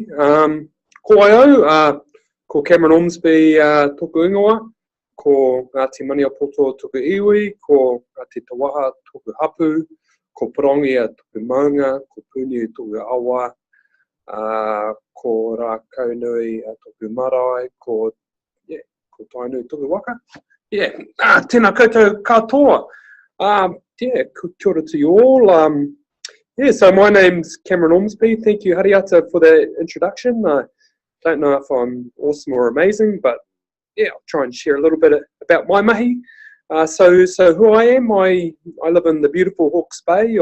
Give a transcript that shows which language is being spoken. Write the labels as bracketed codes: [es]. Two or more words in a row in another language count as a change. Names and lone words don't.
[mi] Ko ai au, ko Cameron Ormsby tōku ingoa, ko Ngāti Maniapoto tōku iwi, ko Ngāti Tawaha tōku Hapū, ko Porongi tōku maunga, ko Puni tōku awa, ko Rā Kaunui tōku marae, ko Tainui tōku waka. Tēnā koutou katoa. Kia ora [en] to you all. So my name's Cameron Ormsby. Thank you, Hariata, for the introduction. Don't know if I'm awesome or amazing, but I'll try and share a little bit about my mahi. So who I am, I live in the beautiful Hawke's Bay.